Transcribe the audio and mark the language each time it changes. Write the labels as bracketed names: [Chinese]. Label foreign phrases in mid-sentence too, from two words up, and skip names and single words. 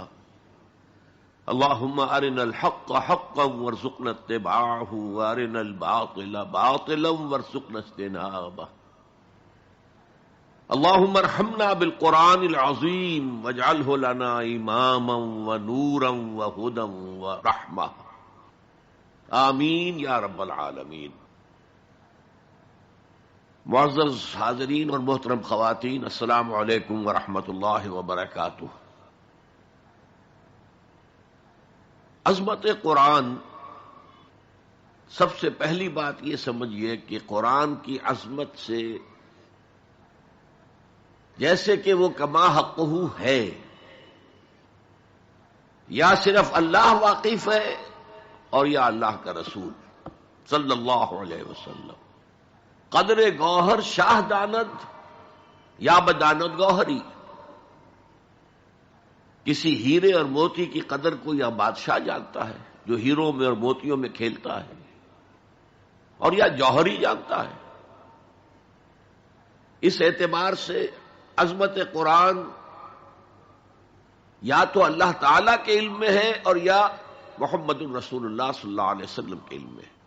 [Arabic] اللهم ارنا الحق حقا وارزقنا اتباعه وارنا الباطل باطلا وارزقنا اجتنابه. اللهم ارحمنا بالقرآن العظيم واجعله لنا اماما ونورا وهدى ورحمة. آمین یا رب العالمین. [Urdu] معزز حاضرین اور محترم خواتین، [Arabic] السلام علیکم ورحمۃ اللہ وبرکاتہ. [Urdu] عظمت قرآن، سب سے پہلی بات یہ سمجھیے کہ قرآن کی عظمت سے جیسے کہ وہ [Arabic] کما حقہ [Urdu] ہے، یا صرف اللہ واقف ہے اور یا اللہ کا رسول [Arabic] صلی اللہ علیہ وسلم. [Persian] قدر گوہر شاہ داند یا بداند گوہری. [Urdu] کسی ہیرے اور موتی کی قدر کو یا بادشاہ جانتا ہے جو ہیروں میں اور موتیوں میں کھیلتا ہے، اور یا جوہری جانتا ہے. اس اعتبار سے عظمت قرآن یا تو اللہ تعالی کے علم میں ہے اور یا محمد الرسول اللہ [Arabic] صلی اللہ علیہ وسلم [Urdu] کے علم میں.